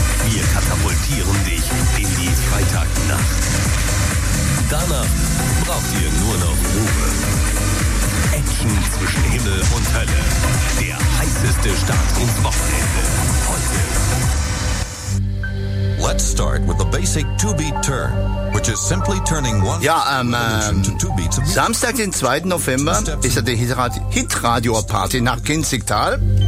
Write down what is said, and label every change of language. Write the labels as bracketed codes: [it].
[de] Wir katapultieren dich in die Freitagnacht. Danach braucht ihr nur noch Ruhe. Action zwischen Himmel und Hölle. Der heißeste Start ins Wochenende. Heute. [en] Let's start with a basic 2-beat turn, which is simply turning one. [de] Ja, Samstag, den 2. November, ist ja die Hit-Radio-Party nach Kinzigtal.